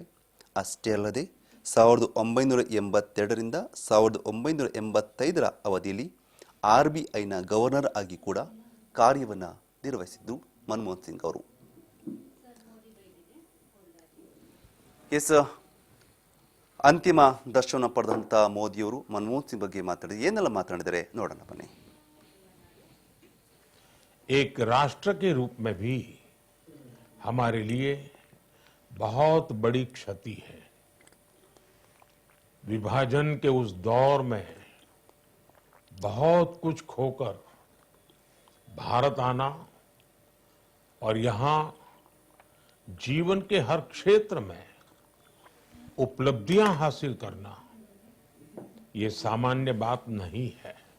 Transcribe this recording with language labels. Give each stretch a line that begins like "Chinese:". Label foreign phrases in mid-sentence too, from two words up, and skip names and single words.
Kannada: ಅಷ್ಟೇ ಅಲ್ಲದೆ 1982ರಿಂದ 1985ರ ಅವಧಿಯಲ್ಲಿ RBIನ ಗವರ್ನರ್ ಆಗಿ ಕೂಡ ಕಾರ್ಯವನ್ನು ನಿರ್ವಹಿಸಿದ್ದು ಮನಮೋಹನ್ ಸಿಂಗ್ ಅವರು. ಅಂತಿಮ ದರ್ಶನ ಪಡೆದಂಥ ಮೋದಿಯವರು ಮನಮೋಹನ್ ಸಿಂಗ್ ಬಗ್ಗೆ ಮಾತಾಡಿದ ಏನೆಲ್ಲ ಮಾತನಾಡಿದರೆ ನೋಡೋಣ ಬನ್ನಿ.
Hindi: एक राष्ट्र के रूप में भी हमारे लिए बहुत बड़ी क्षति है. विभाजन के उस दौर में बहुत कुछ खोकर भारत आना और यहाँ जीवन के हर क्षेत्र में उपलब्धियां हासिल करना, ये सामान्य बात नहीं है.